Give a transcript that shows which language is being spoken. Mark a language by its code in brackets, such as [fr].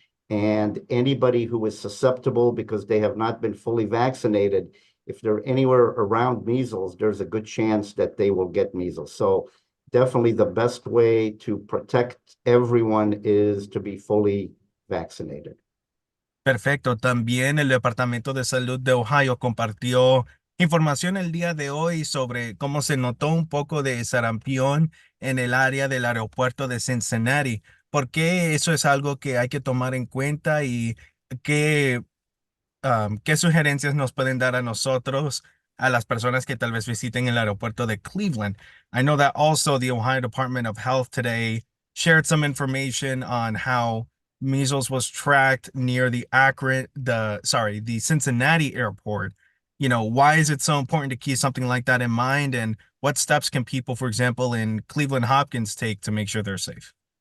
[en] And anybody who is susceptible because they have not been fully vaccinated, if they're anywhere around measles, there's a good chance that they will get measles. So definitely the best way to protect everyone is to be fully vaccinated. [es] Perfecto. También el Departamento de Salud de Ohio compartió información el día de hoy sobre cómo se notó un poco de sarampión en el área del aeropuerto de Cincinnati. ¿Por qué eso es algo que hay que tomar en cuenta y qué qué sugerencias nos pueden dar a nosotros, a las personas que tal vez visiten el aeropuerto de Cleveland? [en] I know that also the Ohio Department of Health today shared some information on how measles was tracked near the Cincinnati airport. You know, why is it so important to keep something like that in mind? And what steps can people, for example, in Cleveland Hopkins take to make sure they're safe?